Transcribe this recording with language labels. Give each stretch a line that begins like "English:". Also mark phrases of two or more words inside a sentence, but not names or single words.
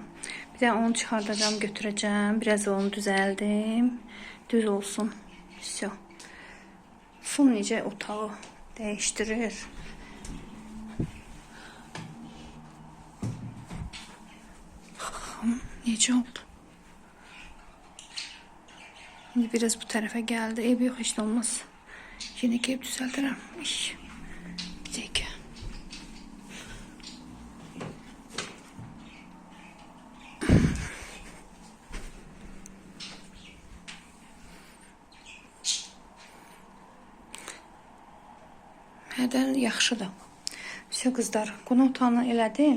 Azerbaijani: Bir də onu çıxardacağım, götürəcəm, biraz onu düzəldim, düz olsun.
Russian: Всё.
Azerbaijani: Fon necə otağı dəyişdirir. Necə oldu?
Turkish: Şimdi biraz bu tarafa geldi. Ev yok, hiç olmaz. Yine gelip düzeltirim. Bir dakika.
Azerbaijani: Hərdən yaxşıdır. Все qızlar, qonaq otağını elədim.